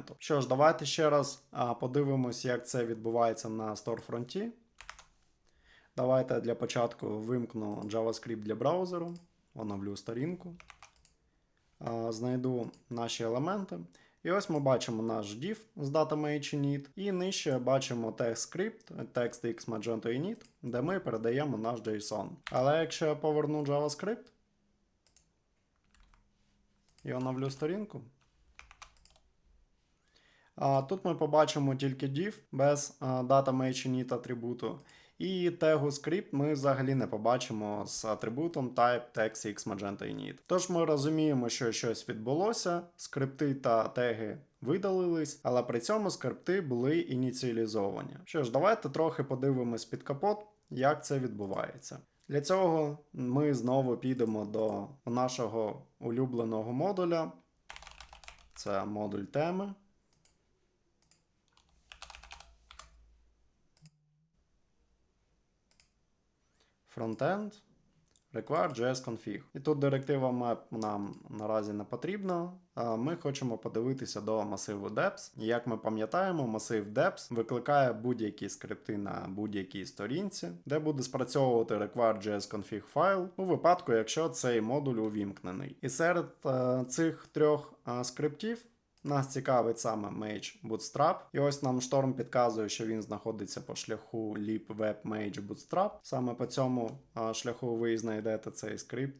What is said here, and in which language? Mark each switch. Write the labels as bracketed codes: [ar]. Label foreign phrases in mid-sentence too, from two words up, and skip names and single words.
[uk] Що ж, давайте ще раз подивимось, як це відбувається на сторфронті. Давайте для початку вимкну JavaScript для браузеру, оновлю сторінку, знайду наші елементи. І ось ми бачимо наш div з data-main-init, і нижче бачимо [en] text-script, text-x magento init, [uk] де ми передаємо наш JSON. Але якщо я поверну JavaScript і оновлю сторінку, тут ми побачимо тільки div без data-main-init атрибуту. І тегу script ми взагалі не побачимо з атрибутом [en] type text-x magento init. [uk] Тож ми розуміємо, що щось відбулося, скрипти та теги видалились, але при цьому скрипти були ініціалізовані. Що ж, давайте трохи подивимось під капот, як це відбувається. Для цього ми знову підемо до нашого улюбленого модуля. Це модуль теми. [en] Frontend, require.js config. [uk] І тут директива map нам наразі не потрібна. Ми хочемо подивитися до масиву deps. І як ми пам'ятаємо, масив deps викликає будь-які скрипти на будь-якій сторінці, де буде спрацьовувати [en] require.js config [uk] файл у випадку, якщо цей модуль увімкнений. І серед цих трьох скриптів нас цікавить саме Mage Bootstrap. І ось нам шторм підказує, що він знаходиться по шляху [en] lib web Mage Bootstrap. [uk] Саме по цьому шляху ви знайдете цей скрипт.